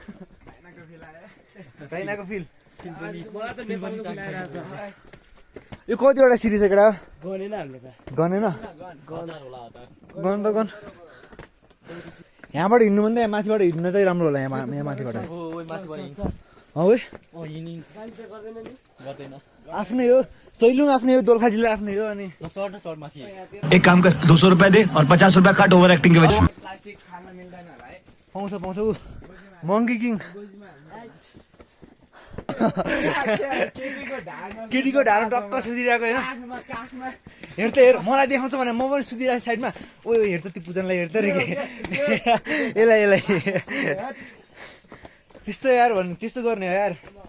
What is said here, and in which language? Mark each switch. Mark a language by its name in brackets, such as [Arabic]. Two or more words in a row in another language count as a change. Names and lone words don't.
[Nepali] चाइनाको फिल यो कतिवटा सिरिज केटा गनेन गन त गन यहाँबाट हिँड्नु भन्दा यहाँ माथिबाट हिँड्न चाहिँ राम्रो होला यहाँ माथिबाट आफ्नै हो सैलुङ आफ्नै हो दोलखा जिल्ला आफ्नै हो अनि [Hindi] एक काम कर 200 रुपए दे और 50 रुपए काट [English] over acting [Hindi] के वजह [Nepali] पाउँछ पाउँछ ऊ मङ्की किङ केटीको ढाडो टक्क सुतिरहेको होइन हेर त हेर मलाई देखाउँछ भने म पनि सुतिरहेको साइडमा ओ हेर त त्यो पूजनलाई हेर त रे यसलाई त्यस्तो यार भन्नु त्यस्तो गर्ने हो यार